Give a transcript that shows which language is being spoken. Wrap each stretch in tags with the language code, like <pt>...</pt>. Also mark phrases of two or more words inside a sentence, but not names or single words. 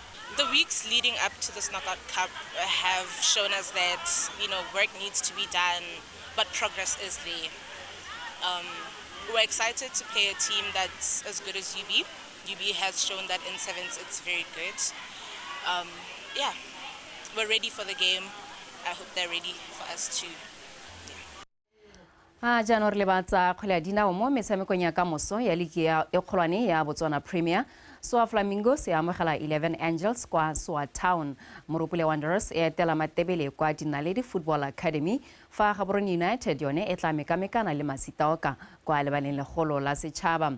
<en>The weeks leading up to this Knockout Cup have shown us that work needs to be done, but progress is there. We're excited to play a team that's as good as UB. UB has shown that in sevens it's very good. We're ready for the game. I hope they're ready for us too.</en> <tn>Jaanong re lebatsa kgwele ya dinao mo metshamekong ya kamoso ya ligi e kgolwane ya Botswana Premier. SOA Flamingos e amogela 11 Angels kwa SOA Town. Moropole Wanderers e etela Matebele kwa Dinaledi Football Academy. Fa Gaborone United yone e tla mekamekana le Masitaoka kwa lebaleng legolo la setšhaba.</tn>